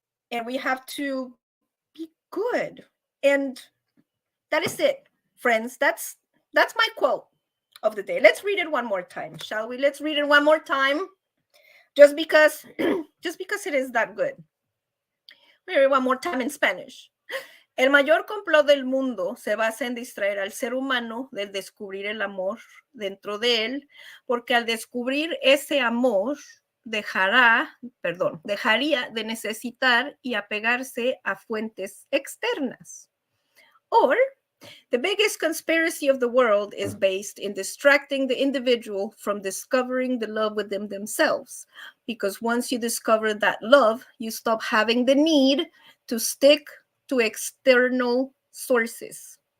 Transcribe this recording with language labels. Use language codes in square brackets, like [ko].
[en] And we have to be good. And that is it, friends. That's my quote of the day. Let's read it one more time, shall we? Let's read it one more time, just because it is that good. Let me read one more time in Spanish. [es] El mayor complot del mundo se basa en distraer al ser humano del descubrir el amor dentro de él, porque al descubrir ese amor dejaría de necesitar y apegarse a fuentes externas. [en] Or, the biggest conspiracy of the world is based in distracting the individual from discovering the love within themselves. Because once you discover that love, you stop having the need to stick to external sources.